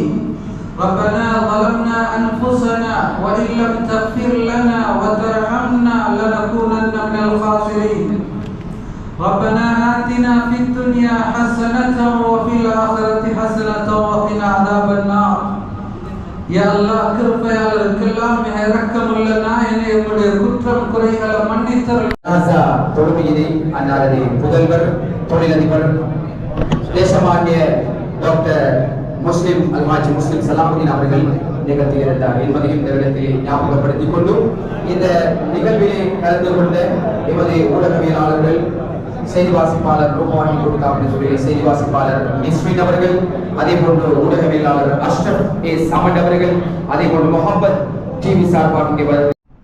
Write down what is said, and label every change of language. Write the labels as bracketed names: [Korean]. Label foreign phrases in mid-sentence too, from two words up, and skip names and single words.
[Arabic] ربنا ظلمنا أنفسنا وإن لم تغفر لنا وترحمنا لنكونن من الخاسرين. ربنا آتنا في الدنيا حسنة وفي الآخرة حسنة وقنا عذاب النار. يا الله [Tamil] கிருபையாளருக்கெல்லாம் மிக இரக்கமுள்ள நாயனே, உம்முடைய குற்றம் குறைகளை மன்னித்தருள். நாசா தொழுகையிலே அன்னாரது புதல்வர் தொழிலதிபர் தேசமானிய டாக்டர் முஸ்லிம் அல்ஹாஜ் முஸ்லிம் சலாஹுதீன் அவர்கள் நிகழ்த்தியிருந்தார் என்பதையும் இந்த இடத்திலே ஞாபகப்படுத்திக் கொண்டும் இந்த நிகழ்விலே கலந்து கொண்ட எமது ஊடகவியலாளர்கள், செய்தி வாசிப்பாளர் ரூபானி கொடுக்காமல் செய்தி வாசிப்பாளர் நிஸ்மின் அவர்கள், அதே போன்று ஊடகவியலாளர் அஷ்ரப் ஏ சமண்ட் அவர்கள், அதே போன்று முகமது டிவி சார்பாக